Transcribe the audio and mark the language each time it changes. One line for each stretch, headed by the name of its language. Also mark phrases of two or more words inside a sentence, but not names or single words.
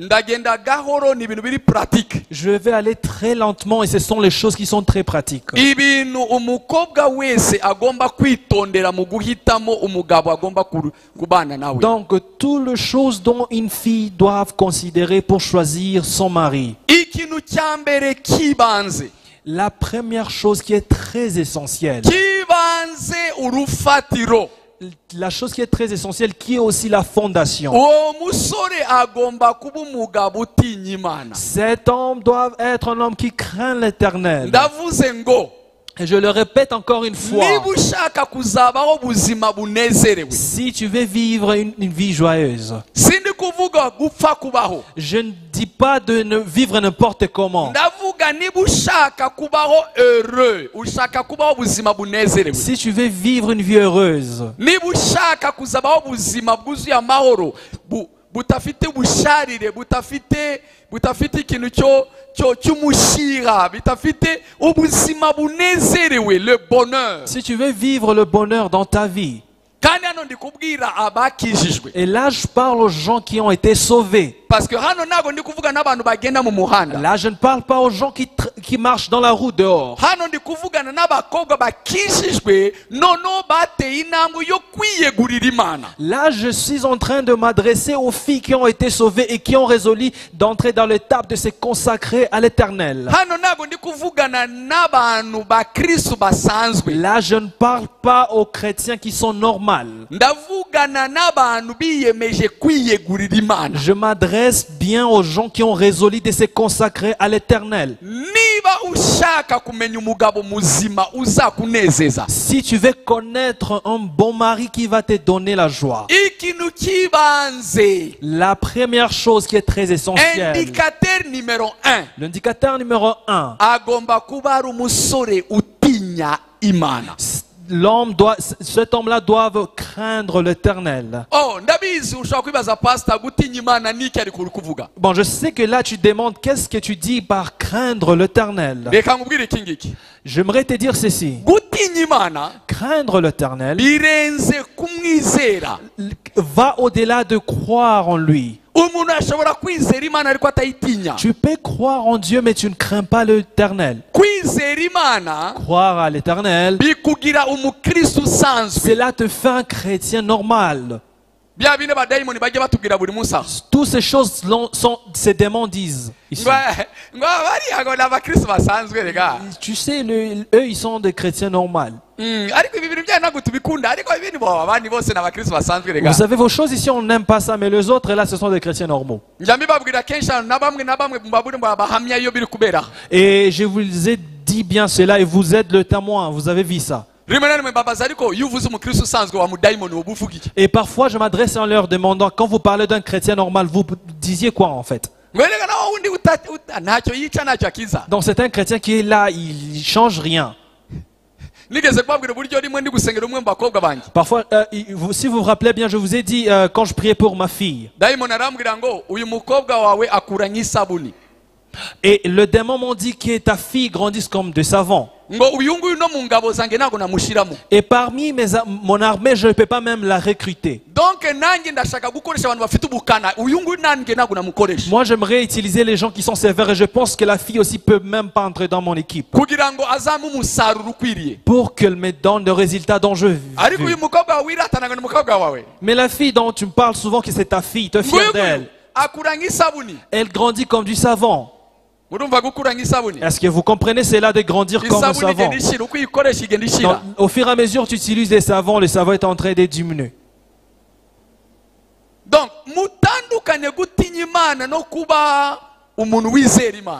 French: Je vais aller très lentement et ce sont les choses qui sont très pratiques. Donc, toutes les choses dont une fille doit considérer pour pour choisir son mari.
Kinyarwanda: ikintu cya mbere kibanze
French: La première chose qui est très essentielle,
Kinyarwanda: kibanze urufatiro
French: la chose qui est très essentielle, qui est aussi la fondation.
Kinyarwanda: uwo musore agomba kuba umugabo utinya Imana.
French: Cet homme doit être un homme qui craint l'Éternel.
Kinyarwanda: ndavuze ngo
French: Et je le répète encore une fois,
Kinyarwanda: niba ushaka kuzabaho ubuzima bunezerewe
French: si tu veux vivre une vie joyeuse,
Kinyarwanda: sindi kuvuga gupfa kubaho,
French: je ne dis pas de ne vivre n'importe comment.
Kinyarwanda: ndavuga niba ushaka kubaho heureux, ushaka kubaho ubuzima bunezerewe,
French: Si tu veux vivre une vie heureuse,
Kinyarwanda: niba ushaka kuzabaho ubuzima bwuzuye amahoro butafite ubusharire, butafite ikintu cy'umushyira, bitafite ubuzima bunezerewe,
French: le bonheur. si tu veux vivre le bonheur dans ta vie,
Kinyarwanda: kandi hano ndi kubwira abakijijwe,
French: et là je parle aux gens qui ont été sauvés. parce que
Kinyarwanda: hano ntago ndi kuvuga n'abantu bagenda mu muhanda,
French: Là je ne parle pas aux gens qui marchent dans la route dehors.
Kinyarwanda: hano ndi kuvugana n'abakobwa bakijijwe noneho bateye intambwe yo kwiyegurira Imana.
French: Là je suis en train de m'adresser aux filles qui ont été sauvées et qui ont résolu d'entrer dans l'étape de se consacrer à l'Éternel.
Kinyarwanda: hano ntago ndi kuvugana n'abantu bakristo basanzwe,
French: Là je ne parle pas aux chrétiens qui sont normaux.
Kinyarwanda: ndavugana n'abantu biyemeje kwiyegurira Imana.
French: Je m'adresse bien aux gens qui ont résolu de se consacrer à l'Éternel.
Kinyarwanda: niba ushaka kumenya umugabo muzima uzakunezeza,
French: Si tu veux connaître un bon mari qui va te donner la joie,
Kinyarwanda: ikintu kibanze,
French: la première chose qui est très essentielle, indicateur numéro 1, l'indicateur numéro 1,
Kinyarwanda: agomba kuba ari umusore utinya Imana.
French: cet homme-là doit craindre l'Éternel.
Kinyarwanda: Oh, ndabizi ushobora kwibaza pastor, gutinya Imana niki ari kuvuga.
French: Bon, je sais que là tu demandes qu'est-ce que tu dis par craindre l'Éternel.
Kinyarwanda: Reka nkubwire iki ngiki,
French: J'aimerais te dire ceci.
Kinyarwanda: gutinya Imana
French: Craindre l'Éternel
Kinyarwanda: birenze kumwizera.
French: va au-delà de croire en lui.
Kinyarwanda: umuntu ashobora kwizera Imana ariko atayitinya.
French: Tu peux croire en Dieu mais tu ne crains pas l'Éternel.
Kinyarwanda: kwizera Imana
French: Croire à l'Éternel,
Kinyarwanda: bikugira umukristo usanzwe.
French: cela te fait un chrétien normal.
Kinyarwanda: bya bine badayimoni bajya batubwira buri munsi aho,
French: Toutes ces choses ces démons disent ici.
Kinyarwanda: ngo bariya ngo ni abakristo basanzwe rega.
French: Tu sais, eux ils sont des chrétiens normaux.
Kinyarwanda: ariko ibi bintu byayo ntabwo tubikunda, ariko ibindi bo abandi bose ni abakristo basanzwe rega.
French: Vous savez, vos choses ici on n'aime pas ça, mais les autres là ce sont des chrétiens normaux.
Kinyarwanda: njya mbibabwira kenshi na bamwe mbabure ngo bahamya iyo biri kubera.
French: Et je vous ai dit bien cela et vous êtes le témoin, vous avez vu ça.
Kinyarwanda: rimwe na rimwe mbabaza, ariko iyo uvuze umukristo usanzwe wa mudayimoni wowe uvuga iki?
French: Et parfois je m'adresse en leur demandant, quand vous parlez d'un chrétien normal, vous disiez quoi en fait?
Kinyarwanda: ngo rega nawe wundi ntacyo yica ntacyo akiza.
French: Donc c'est un chrétien qui est là, il change rien.
Kinyarwanda: nigeze kubabwira uburyo rimwe ndi gusengera umwe mu bakobwa banjye,
French: Parfois, si vous vous rappelez bien, je vous ai dit quand je priais pour ma fille.
Kinyarwanda: dayimoni arambwira ngo uyu mukobwa wawe akuranye isabuni.
French: Et le démon m'ont dit que ta fille grandisse comme de savon.
Kinyarwanda: ngo uyu nguyu no mu ngabo zanjye ntabwo namushyiramo.
French: Et parmi mon armée, je ne peux pas même la recruter.
Kinyarwanda: donc nanjye ndashaka gukoresha abantu bafite ubukana, uyu nguyu nanjye ntabwo namukoresha,
French: Moi, j'aimerais utiliser les gens qui sont sévères et je pense que la fille aussi peut même pas entrer dans mon équipe.
Kinyarwanda: kugira ngo azamuhe umusaruro ukwiriye.
French: Pour qu'elle me donne le résultat dont je
Kinyarwanda: ariko
French: veux.
Kinyarwanda: uyu mukobwa wawe wiratanaga ni umukobwa wawe,
French: Mais la fille dont tu me parles souvent que c'est ta fille, tu es
Kinyarwanda: nguyu
French: fier
Kinyarwanda: nguyu
French: d'elle.
Kinyarwanda: akuranye isabuni.
French: Elle grandit comme du savon.
Kinyarwanda: urumva gukuranye isabuni?
French: Est-ce que vous comprenez cela de grandir comme un
Kinyarwanda: isabuni
French: savon?
Kinyarwanda: igenda ishira, uko uyikoresha igenda ishira.
French: Donc, au fur et à mesure tu utilises les savons, le savon est en train de diminuer.
Kinyarwanda: donc mutandukanye gutinya Imana no kuba umuntu wizera Imana.